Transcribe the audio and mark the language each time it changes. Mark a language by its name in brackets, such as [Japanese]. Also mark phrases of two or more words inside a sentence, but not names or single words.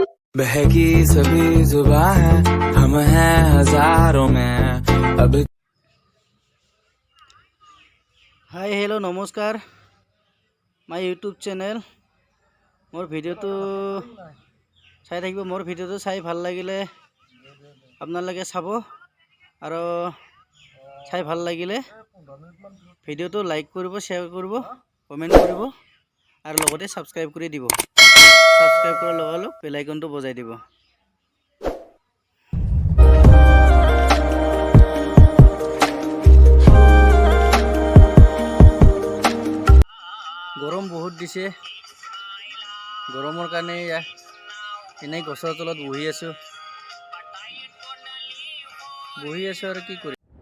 [Hindi] बहकी सभी जुबां है हम हैं हजारों में अब। [English] hi hello [Assamese] नमस्कार [English] my YouTube channel [Assamese] মোৰ ভিডিঅ'টো চাই থাকিব মোৰ ভিডিঅ'টো চাই ভাল লাগিলে আপোনালোকে চাব আৰু চাই ভাল লাগিলে ভিডিওটো লাইক কৰিব শেয়াৰ কৰিব কমেন্ট কৰিব আৰু লগতে সাবস্ক্ৰাইব কৰি দিব সাবস্ক্ৰাইব কৰাৰ লগে লগে বেল আইকনটো বজাই দিব। গৰম বহুত দিছে গৰমৰ কাৰণে এনেই গছৰ তলত বহি আছো আৰু কি কৰিম।